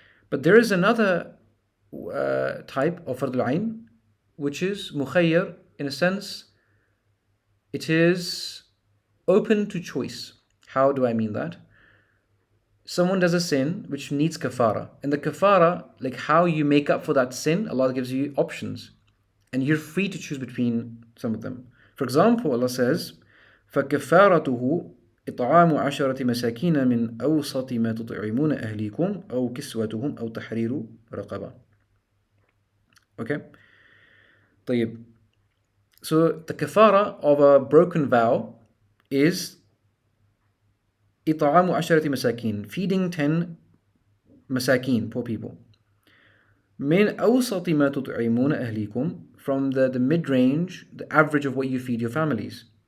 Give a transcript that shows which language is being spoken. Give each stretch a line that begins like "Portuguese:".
English: But there is another type of Fardul Ayn, which is mukhayyar, in a sense, it is open to choice. How do I mean that? Someone does a sin which needs kafara, and the kafara, like how you make up for that sin, Allah gives you options, and you're free to choose between some of them. For example, Allah says,
Arabic: فَكَفَارَتُهُ إِطْعَامُ عَشَرَةِ مَسَاكِينَ مِنْ أَوْسَطِ مَا تُطْعِمُونَ أَهْلِيكُمْ أَوْ كِسْوَتُهُمْ أَوْ تَحْرِيرُ رَقَبَةٍ.
English: Okay?
Arabic: طيب.
English: So the kafara of a broken vow is
Arabic: إطعام عشرة مساكين,
English: feeding 10 مساكين, poor people.
Arabic: من أوسط ما تطعمون أهليكم,
English: from the mid-range, the average of what you feed your families.